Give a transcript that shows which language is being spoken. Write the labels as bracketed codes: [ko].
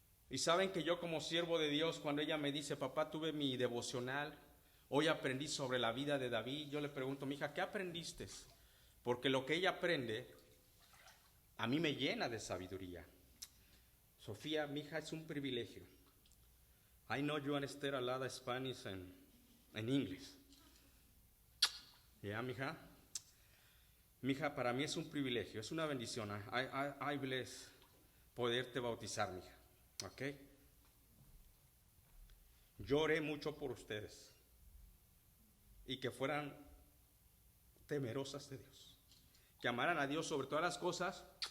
[es] Y saben que yo como siervo de Dios, cuando ella me dice, papá, tuve mi devocional, hoy aprendí sobre la vida de David, yo le pregunto, mi hija, ¿qué aprendiste? Porque lo que ella aprende, a mí me llena de sabiduría. Sofía, mi hija, es un privilegio. [en] I know you understand a lot of Spanish and English. Yeah, [es] mija. Mija, para mí es un privilegio, es una bendición. [en] I bless [es] poderte bautizar, mija. ¿Ok? Lloré mucho por ustedes y que fueran temerosas de Dios, que amaran a Dios sobre todas las cosas.